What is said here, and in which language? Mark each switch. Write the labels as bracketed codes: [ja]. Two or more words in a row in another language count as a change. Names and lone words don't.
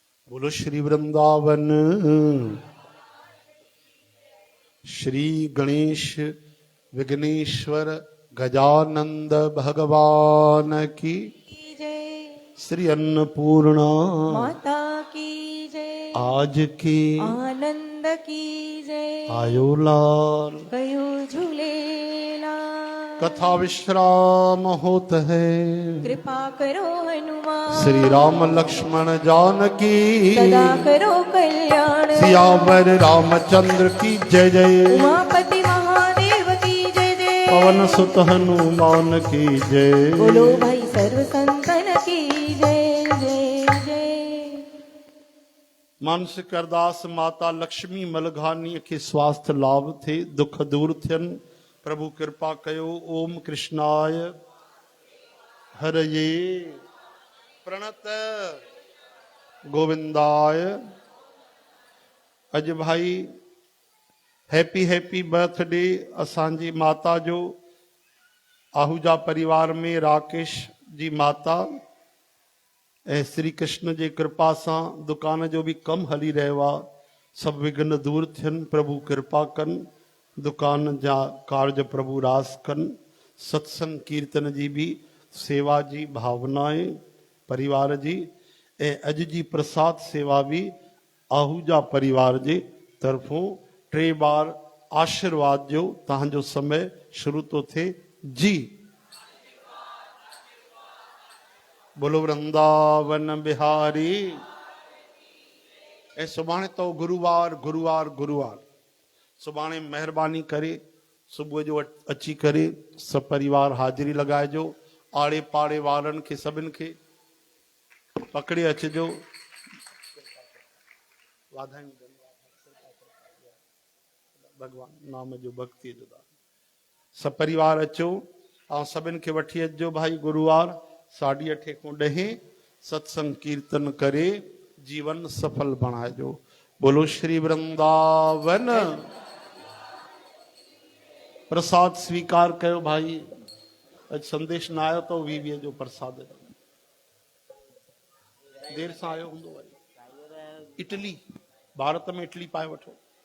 [hi] बोलो श्री वृंदावन श्री गणेश विघ्नेश्वर गजानंद भगवान की जय श्री अन्नपूर्णा माता की जय आज की आनंद की जय [sd] आयो लाल कयो झूलेला [hi] कथा विश्राम होत है कृपा करो हनुमान श्री राम लक्ष्मण जानकी सदा करो कल्याण सियावर रामचंद्र की जय जय उमापति महादेव की जय जय पवन सुत हनुमान की जय बोलो भाई सर्व संतन की जय जय जय [sd] मानसिक अरदास माता लक्ष्मी मलघानी के स्वास्थ्य लाभ थे दुख दूर थियन प्रभु कृपा कयो [sa] ओम कृष्णाय हरये प्रणत गोविंदाय [sd] अज भाई [en] happy happy birthday [sd] असांजी माता जो आहूजा परिवार में राकेश जी माता ऐं श्री कृष्ण जे कृपा सां दुकान जो भी कम हली रहियो आहे सभु विघ्न दूर थियनि प्रभु कृपा कनि दुकान जा कार्य प्रभु रास कनि सत्संग कीर्तन जी भी सेवा जी भावनाएं परिवार जी ऐं अॼु जी प्रसाद सेवा भी आहूजा परिवार जे तरफ़ों 3 बार आशीर्वाद जो तव्हांजो समय शुरू तो थिए जी बोलो वृंदावन बिहारी ऐं सुभाणे तो गुरुवार गुरुवार गुरुवार सुभाणे महिरबानी करे सुबुह जो अची करे सपरिवार हाजिरी लगाइजो आड़े पाड़े वारनि खे सभिनि खे पकड़े अचिजो वाधायूं भगवान नाम जो भक्ति जो सपरिवार अचो ऐं सभिनि खे वठी अचिजो भाई गुरुवार 8:30 खां 10 सत्संग कीर्तन करे जीवन सफल बणाइजो बोलो श्री वृंदावन प्रसाद स्वीकार कयो भाई अज संदेश न आयो तो 20 जो प्रसाद देर सां आयो हूंदो वरी इटली भारत में इटली पाए वठो